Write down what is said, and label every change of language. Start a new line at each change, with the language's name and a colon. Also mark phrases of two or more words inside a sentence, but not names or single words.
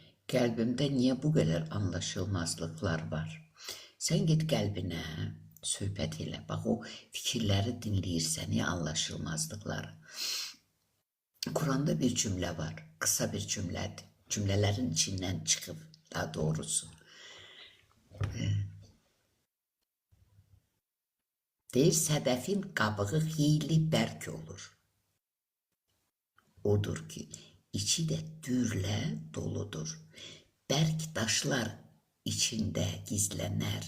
Turkish: Kalbimde niye bu kadar anlaşılmazlıklar var? Sen git kalbine,
Azerbaijani: söhbət elə. Bax, o fikirləri dinləyirsən, ya anlaşılmazlıkları.
Turkish: Kur'an'da bir cümle var. Kısa bir cümledir. Cümlelerin içinden çıkıp, daha doğrusu.
Azerbaijani: Deyir, sədəfin qabığı xeyli bərk olur. Odur ki, içi de dürlə doludur. Bərk daşlar içində gizlənər.